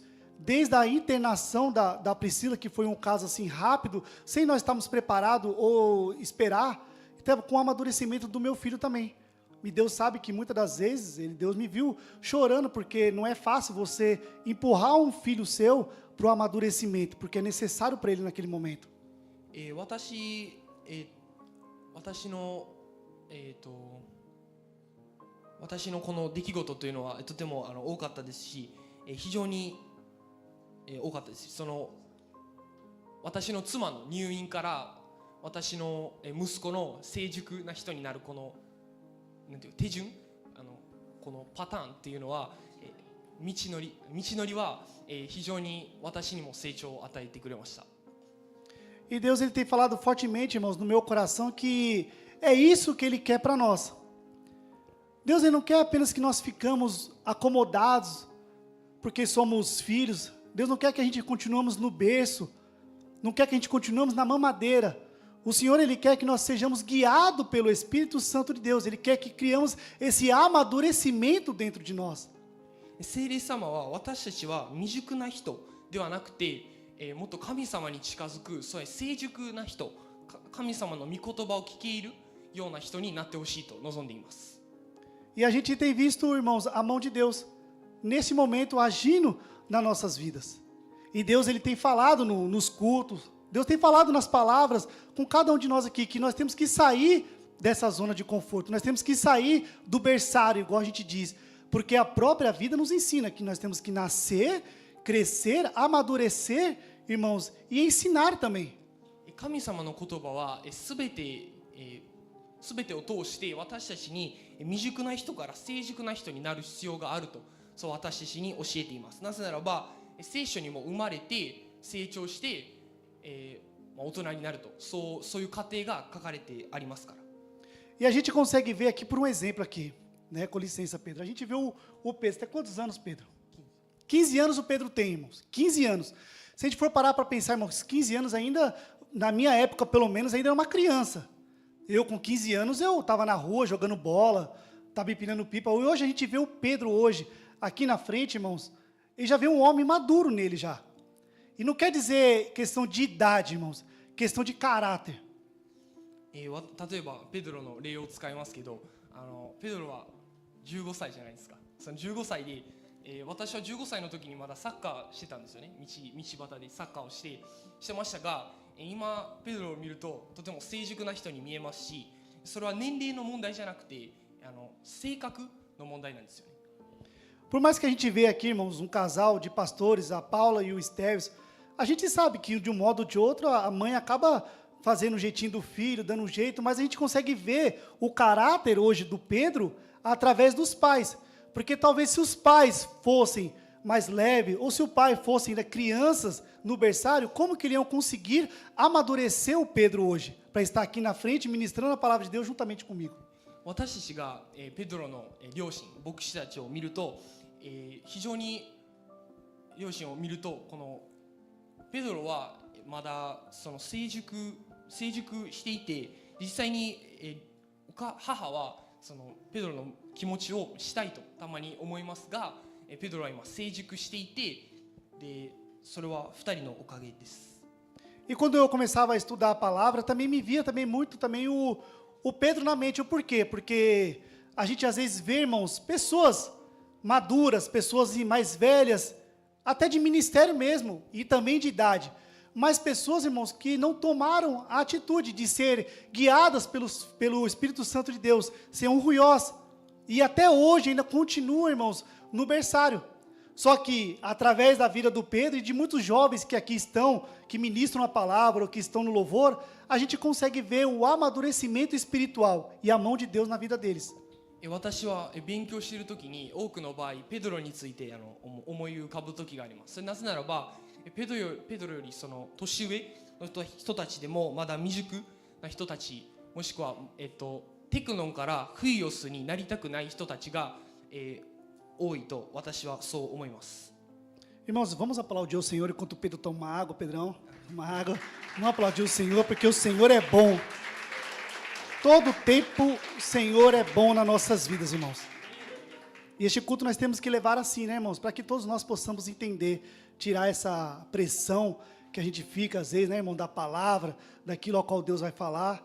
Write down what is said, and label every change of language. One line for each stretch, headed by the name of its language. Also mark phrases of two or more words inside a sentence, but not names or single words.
Portuguese: Desde a internação da Priscila, que foi um caso assim rápido, sem nós estarmos preparados ou esperar, até com o amadurecimento do meu filho também. E Deus sabe que muitas das vezes, Deus me viu chorando, porque não é fácil você empurrar um filho seu para o amadurecimento, porque é necessário para ele naquele momento.
Japanese: 私のこの出来事というのはとても多かったですし、非常に多かったです。その私の妻の入院から私の息子の成熟な人になるこのなんていう手順、このパターンっていうのは道のりは非常に私にも成長を与えてくれました。
Portuguese: E Deus ele tem falado fortemente, irmãos, no meu coração que é isso que Ele quer para nós. Deus ele não quer apenas que nós ficamos acomodados porque somos filhos. Deus não quer que a gente continuemos no berço, não quer que a gente continuemos na mamadeira. O Senhor ele quer que nós sejamos guiados pelo Espírito Santo de Deus. Ele quer que criamos esse amadurecimento dentro de nós.
Japanese: 聖霊様は私たちは未熟な人ではなくて、もっと神様に近づくそういう成熟な人、神様の御言葉を聞けるような人になってほしいと望んでいます。
Portuguese: E a gente tem visto, irmãos, a mão de Deus nesse momento agindo nas nossas vidas. E Deus ele tem falado nos cultos, Deus tem falado nas palavras com cada um de nós aqui, que nós temos que sair dessa zona de conforto, nós temos que sair do berçário, igual a gente diz, porque a própria vida nos ensina que nós temos que nascer, crescer, amadurecer, irmãos, e ensinar também.
Japanese: 神様の言葉はすべてを通して私たちに未熟な人から成熟な人になる必要があるとそう私たちに教えています。なぜならば聖書にも生まれて成長して、大人になるとそういう過程が書かれてありますから。
Portuguese: E a gente consegue ver aqui por um exemplo aqui, né? Com licença, Pedro. A gente vê o Pedro. Você tem quantos anos, Pedro? 15 anos o Pedro tem, irmãos. 15 anos. Se a gente for parar para pensar, irmãos, 15 anos ainda, na minha época pelo menos, ainda era uma criança. Eu com 15 anos, eu estava na rua jogando bola, estava empinando pipa. Hoje a gente vê o Pedro hoje, aqui na frente, irmãos, e já vê um homem maduro nele já. E não quer dizer questão de idade, irmãos, questão de caráter.
Japanese: 例えばペドロの例を使いますけど、ペドロは15歳じゃないですか。その15歳で、私は15歳の時にまだサッカーしてたんですよね。道端でサッカーをしてましたが、今ペドロを見るととても成熟な人に見えますし、それは年齢の問題じゃなくて性格の問題なんですよね。
Portuguese: Por mais que a gente vê aqui, irmãos, um casal de pastores, a Paula e o Esteves, a gente sabe que de um modo ou de outro a mãe acaba fazendo o jeitinho do filho, dando um jeito, mas a gente consegue ver o caráter hoje do Pedro através dos pais. Porque talvez se os pais fossem mais leves, ou se o pai fosse ainda crianças no berçário, como que iriam conseguir amadurecer o Pedro hoje, para estar aqui na frente ministrando a palavra de Deus juntamente comigo?
Japanese: 私たちがペドロの両親、牧師たちを見ると、非常に両親を見るとこのペドロはまだその成熟していて、実際に、母はそのペドロの気持ちをしたいとたまに思いますが、ペドロは今成熟していて、でそれは2人のおかげです。
Portuguese: E quando eu começava a estudar a palavra, também me via muito o Pedro na mente. O porquê? Porque a gente às vezes vê, irmãos, pessoas maduras, pessoas mais velhas, até de ministério mesmo, e também de idade, mas pessoas, irmãos, que não tomaram a atitude de ser guiadas pelo Espírito Santo de Deus, ser um ruiós, e até hoje ainda continuam, irmãos, no berçário. Só que, através da vida do Pedro e de muitos jovens que aqui estão, que ministram a palavra ou que estão no louvor, a gente consegue ver o amadurecimento espiritual e a mão de Deus na vida deles.
Japanese: 私は勉強しているときに多くの場合ペドロについて思い浮かぶ時があります。それなぜならばペドロよりその年上の人たちでもまだ未熟な人たち、もしくは、テクノンからフイオスになりたくない人たちが、多いと私はそう思います。
Portuguese: Irmãos, vamos aplaudir o Senhor enquanto o Pedro toma uma água, Pedrão, uma água. Vamos aplaudir o Senhor porque o Senhor é bom. Todo tempo o Senhor é bom nas nossas vidas, irmãos. E este culto nós temos que levar assim, né, irmãos? Para que todos nós possamos entender, tirar essa pressão que a gente fica, às vezes, né, irmão, da palavra, daquilo ao qual Deus vai falar.